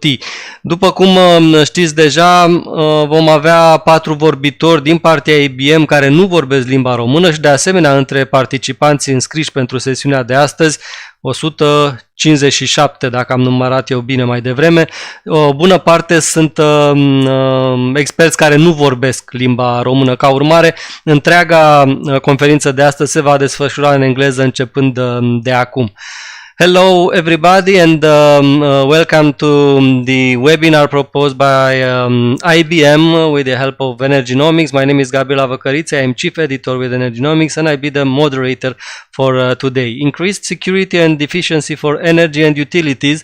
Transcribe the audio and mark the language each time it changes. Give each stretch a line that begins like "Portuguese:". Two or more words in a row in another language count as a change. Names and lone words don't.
Romanian: După cum știți deja, vom avea 4 vorbitori din partea IBM care nu vorbesc limba română și de asemenea între participanții înscriși pentru sesiunea de astăzi 157, dacă am numărat eu bine mai devreme. O bună parte sunt experți care nu vorbesc limba română. Ca urmare, întreaga conferință de astăzi se va desfășura în engleză începând de acum.
English: Hello everybody and welcome to the webinar proposed by IBM with the help of Energinomics. My name is Gabriela Văcăriță, I am Chief Editor with Energinomics and I'll be the moderator for today. Increased security and efficiency for energy and utilities.